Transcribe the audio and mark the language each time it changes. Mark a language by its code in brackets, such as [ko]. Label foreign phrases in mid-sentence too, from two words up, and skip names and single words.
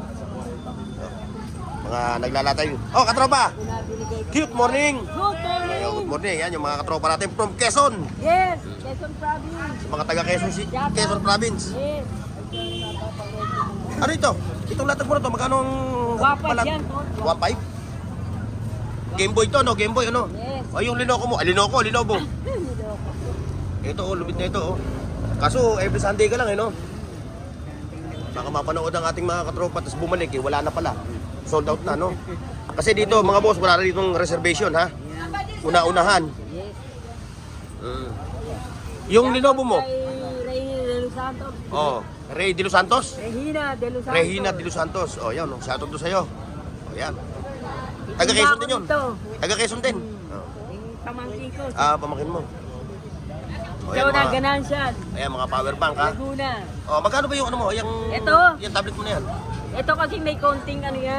[tl] Mga naglalatay. Oh, katropa! [en] Cute morning! Good morning! Ayun, good morning. [tl] Yan yung mga katropa natin from Quezon. [en] Yes, Quezon Province. [tl] Mga taga Quezon Province. Yes. Ano ito? Itong latag mo na to, magkano ang... 1.5 yan, tol. 1.5? Game Boy to, no? Game Boy, ano? Yes. O yung Lenovo mo. Lenovo. Ito, oh, lupit na ito, oh. Kaso, [en] every Sunday [tl] ka lang, eh, no? Baka mapanood ang ating mga katropa, tapos bumalik, eh, wala na pala. Sold out na, no? Kasi dito, mga boss, wala na ditong reservation, ha? Una-unahan. Yes. Yung Lenovo mo, Kay Reyna de Los Santos. oh, Rey de Los Santos? Regina de Los Santos. Regina de Los Santos. Oh, yan, oh. [en] Shoutout to [tl] sa'yo. Oh, yan. Taga Quezon din yun. Taga Quezon din. Oh. Yung pamangkin ko. Ah, pamakin mo. Oh, Ikaw na ganansyan. Ayan, mga [en] power bank, [tl] ha? Laguna. Oh, magkano ba yung ano mo? Ito. Yung tablet mo na yan. Ito kasi may konting ano yan.